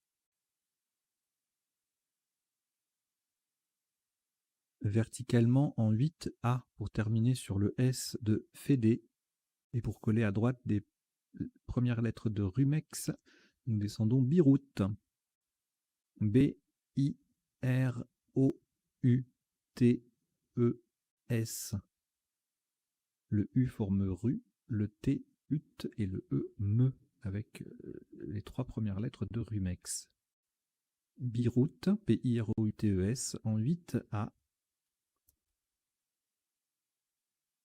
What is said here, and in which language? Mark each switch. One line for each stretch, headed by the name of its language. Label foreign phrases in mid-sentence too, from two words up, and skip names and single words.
French: Verticalement en 8A pour terminer sur le S de Fédé. Et pour coller à droite des premières lettres de Rumex, nous descendons Biroute. B-I-R-O-U-T-E-S. Le U forme Ru, le T Ut et le E Me avec les trois premières lettres de Rumex. Biroute, P-I-R-O-U-T-E-S en 8A.